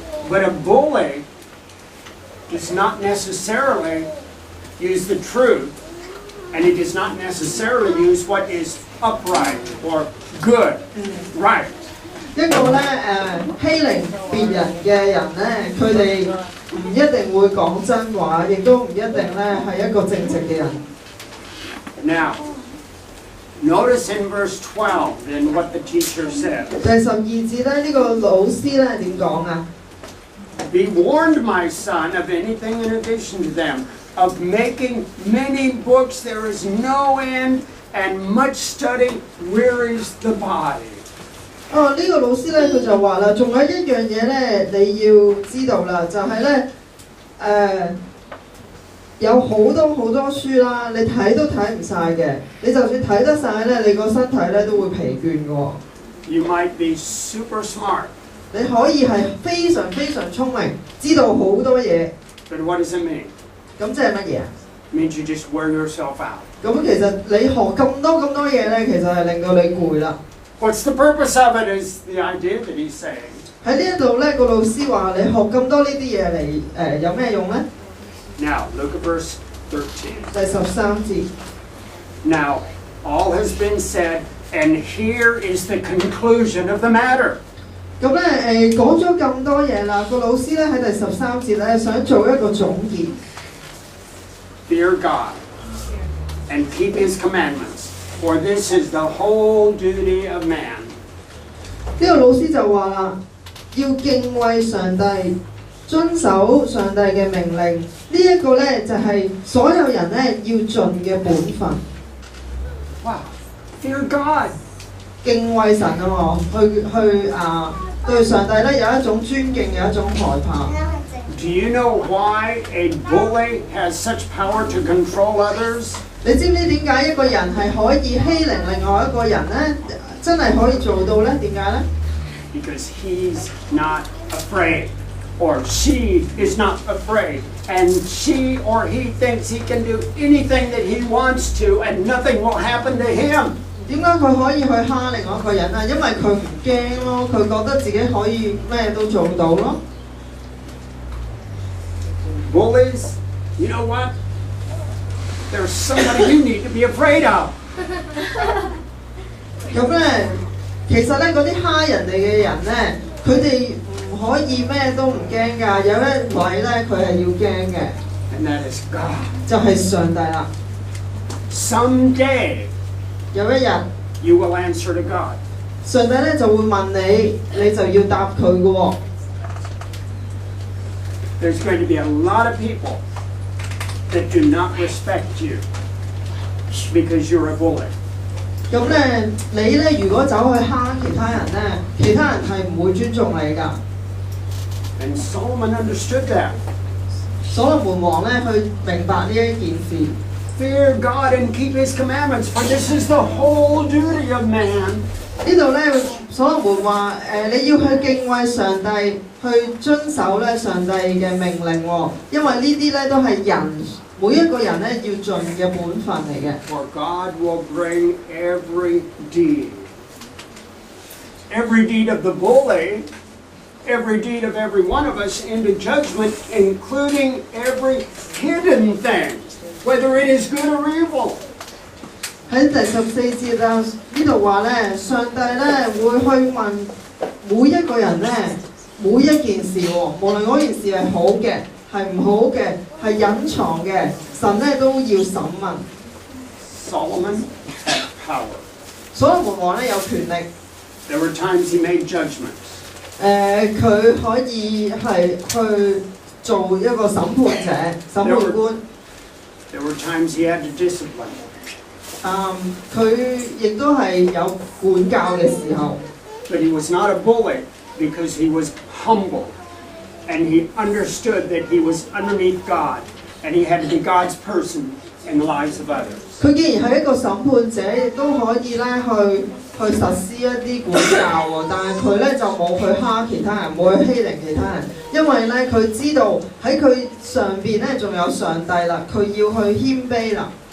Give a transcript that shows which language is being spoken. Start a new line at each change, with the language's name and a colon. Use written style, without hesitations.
English: But a bully does not necessarily use the truth, and he does not necessarily use what is upright or good, right.
Cantonese: 一個咧欺凌別人嘅人咧，佢哋唔一定會講真話，亦都唔一定咧係一個正直嘅人。
English: Now, notice in verse 12 then what the teacher said.
Cantonese: 第12節咧，呢個老師咧點講啊？
English: Be warned, my son, of anything in addition to them, of making many books there is no end, and much study wearies the body.
Cantonese: 呢個老師咧佢就話啦，仲有一樣嘢咧你要知道啦，就係咧有好多書啦，你睇都睇唔晒嘅，你就算睇得晒咧，你個身體咧都會疲倦嘅喎。
English: You might be super smart.
Cantonese: 你可以係非常聰明，知道好多嘢。
English: But what does it mean?
Cantonese: 咁即係乜嘢啊？
English: It means you just wear yourself out.
Cantonese: 咁其實你學咁多嘢咧，其實係令到你攰啦。
English: What's the purpose of it is the idea that he's saying.
Cantonese: 喺呢一度咧，個老師話你學咁多呢啲嘢嚟有咩用咧？
English: Now, look at verse 13.
Cantonese: 第13節。
English: Now, all has been said, and here is the conclusion of the matter.
Cantonese: 咁咧講咗咁多嘢啦，個老師咧喺第13節咧想做一個總結。
English: Fear God and keep His commandments, for this is the whole duty of man.
Cantonese: 呢個老師就話啦，要敬畏上帝，遵守上帝嘅命令。呢一個咧就係所有人咧要盡嘅本分。
English: Wow, fear God.
Cantonese: 敬畏神啊！去對上帝咧有一種尊敬，有一種害怕。
English: Do you know why a bully has such power to control others?
Cantonese: 你知唔知點解一個人係可以欺凌另外一個人咧？真係可以做到咧？點解咧？
English: Because he's not afraid, or she is not afraid, and she or he thinks he can do anything that he wants to, and nothing will happen to him.
Cantonese: 點解佢可以去蝦另外一個人啊？因為佢唔驚咯，佢覺得自己可以咩都做到咯。
English: Bullies, you know what? There's somebody you need to be afraid of.
Cantonese: 咁咧，其實咧嗰啲蝦人哋嘅人咧，佢哋唔可以咩都唔驚㗎。有一位咧，佢係要驚嘅，
English: And that is God.
Cantonese: 就係上帝啦。
English: Someday
Cantonese: 有一日，
English: you will answer to God.
Cantonese: 上帝咧就會問你，你就要答佢嘅喎。
English: There's going to be a lot of people that do not respect you because you're a bully.
Cantonese: 咁咧，你咧如果走去蝦其他人咧，其他人係唔會尊重你㗎。
English: And Solomon understood that.
Cantonese: 所羅門王咧去明白呢一件事。
English: Fear God and keep His commandments, for this is the whole duty of man.
Cantonese: 呢度咧，所羅門話你要去敬畏上帝，去遵守咧上帝嘅命令喎，因為呢啲咧都係人每一個人咧要盡嘅本分嚟嘅。
English: For God will bring every deed of the bully, every deed of every one of us into judgment, including every hidden thing, whether it is good or evil.
Cantonese: 喺第14節啊，呢度話咧，上帝咧會去問每一個人咧每一件事喎，無論嗰件事係好嘅，係唔好嘅，係隱藏嘅，神咧都要審問。
English: Solomon had power.
Cantonese: 所羅門王咧有權力。
English: There were times he made judgments.
Cantonese: 佢可以係去做一個審判者、審判官。
English: There were times he had to discipline.
Cantonese: 佢亦都係有管教嘅時候。
English: But he was not a bully because he was humble, and he understood that he was underneath God, and he had to be God's person in the lives of others.
Cantonese: 佢既然係一個審判者，亦都可以咧去實施一啲管教喎，但係佢咧就冇去蝦其他人，冇去欺凌其他人，因為咧佢知道喺佢上邊咧仲有上帝啦，佢要去謙卑啦。